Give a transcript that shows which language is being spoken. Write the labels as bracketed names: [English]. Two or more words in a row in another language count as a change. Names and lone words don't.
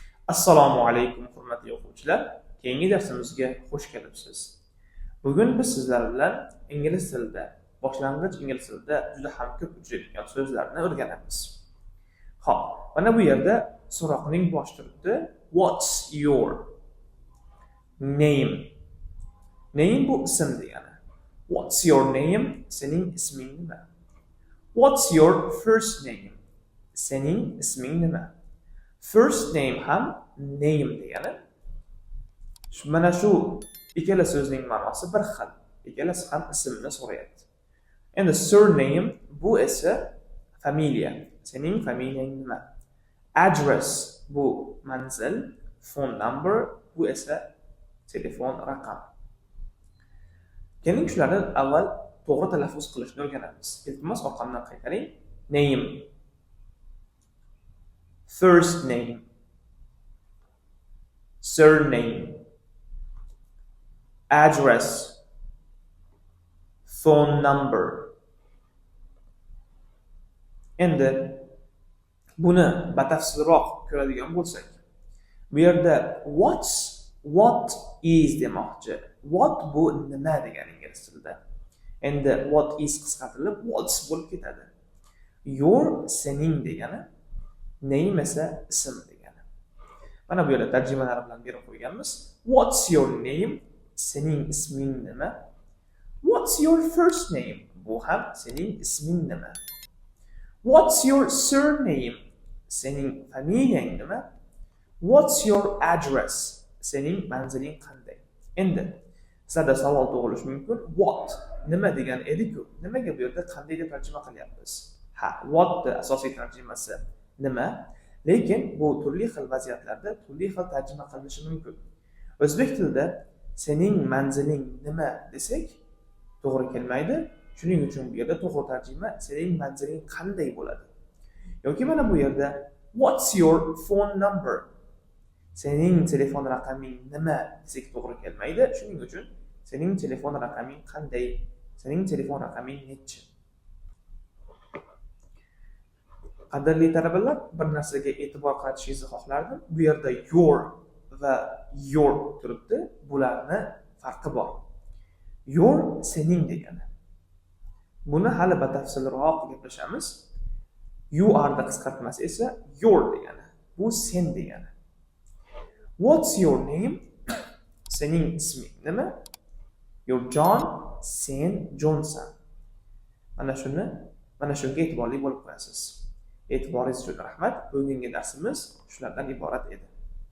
[Uzbek] Assalomu alaykum hurmatli o'quvchilar. Keyingi darsimizga xush kelibsiz. Bugun biz sizlar bilan ingliz tilida, boshlang'ich ingliz tilida juda ham ko'p uchraydigan so'zlarni o'rganamiz. Xo'p, mana bu yerda so'roqning boshi turibdi. [English] What's your name? [Uzbek] Name bu ism degani. [English] What's your name? [Uzbek] Sening isming nima? [English] What's your first name? [Uzbek] Sening isming nima? [English] First name [Uzbek] ham name degani. Mana shu ikkala so'zning ma'nosi bir xil. Ikkalasi ham ismni so'rayapti. Endi surname bu esa familiya. Sening familiyang nima? Address bu manzil, [English] phone number [Uzbek] bu esa telefon raqami. Keling shularni avval to'g'ri talaffuz qilishni o'rganamiz. Iltimos orqamdan qaytaring. [English] Name, first name, surname, address, phone number. [Uzbek] Endi buni batafsilroq ko'radigan bo'lsak, bu yerda [English] what is [Uzbek] demoqchi. What bu nima degani ingliz tilida. Endi [English] what is [Uzbek] qisqartirilib what's bo'lib ketadi. Your sening degani, name esa ism degani. Mana bu yerda tarjimalari bilan berib qo'yganmiz. [English] What's your name? [Uzbek] Sening isming nima? [English] What's your first name? [Uzbek] Bu ham sening isming nima? [English] What's your surname? [Uzbek] Sening familiyang nima? [English] What's your address? [Uzbek] Sening manziling qanday? Endi sizlarda savol tug'ilishi mumkin. What nima degan edi-ku? Nimaga bu yerda qanday deb tarjima qilyapmiz? Ha, what the asosiy tarjimasi nima? Lekin bu turli xil vaziyatlarda turli xil tarjima qilinishi mumkin. O'zbek tilida sening manziling nima desak to'g'ri kelmaydi. Shuning uchun bu yerda to'g'ri tarjima sening manziling qanday bo'ladi? Yoki mana bu yerda [English] what's your phone number? [Uzbek] Sening telefon raqaming nima desak to'g'ri kelmaydi. Shuning uchun sening telefon raqaming qanday? Sening telefon raqaming nechi? Qadrli talabalar, bir narsaga e'tibor qaratishingizni xohlardim. Bu yerda your va your turibdi. Bularni farqi bor. Your sening degani. Buni hali batafsilroq gaplashamiz. [English] You are [Uzbek] da qisqartmasi esa your degani. Bu sen degani. [English] What's your name? [Uzbek] Sening isming nima? You're John, sen Johnson. Mana shunga e'tiborli bo'lib qo'yasiz. E'tiboringiz uchun rahmat. Bugungi darsimiz shulardan iborat edi.